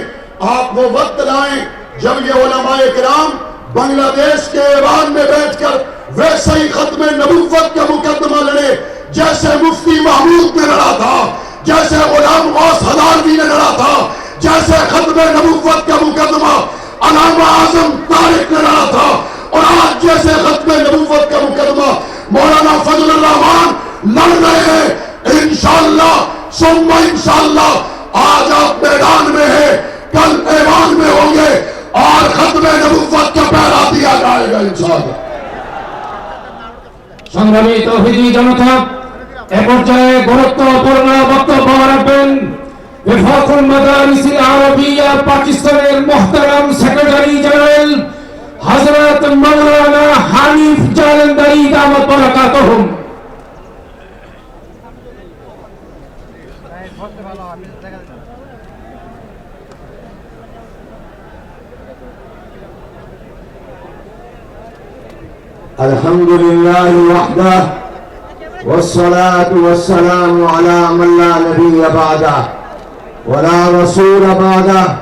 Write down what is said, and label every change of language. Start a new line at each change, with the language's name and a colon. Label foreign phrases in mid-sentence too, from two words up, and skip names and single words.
Urdu: آپ وہ وقت لائیں جب یہ علماء کرام بنگلہ دیش کے ایوان میں بیٹھ کر ویسے ہی ختم نبوت کا مقدمہ لڑے جیسے مفتی محمود نے لڑا تھا، جیسے غلام غوث ہداروی نے لڑا تھا، جیسے ختم نبوت کا مقدمہ علامہ اعظم طارق نے لڑا تھا، اور آج جیسے ختم نبوت کا مقدمہ مولانا فضل الرحمان لڑ رہے ہیں۔
Arabic: انشاءاللہ ثم انشاءاللہ
Urdu: آج آپ میدان میں ہیں، کل ایوان میں ہوں گے، اور ختم نبوت کا پیرا دیا جائے گا انشاءاللہ۔
Bangla: সংগ্রামী তৌহিদি জনতা, এ পর্যায়ে গুরুত্বপূর্ণ বক্তব্য রাখবেন ওফাকুল মাদারিস আরবিয়া পাকিস্তানের মুহতারাম
English: Secretary General
Bangla: হযরত মাওলানা হানিফ জালন্দারি
Arabic: دامت برکاتهم. الحمد لله وحده والصلاة والسلام على من لا نبي بعده ولا رسول بعده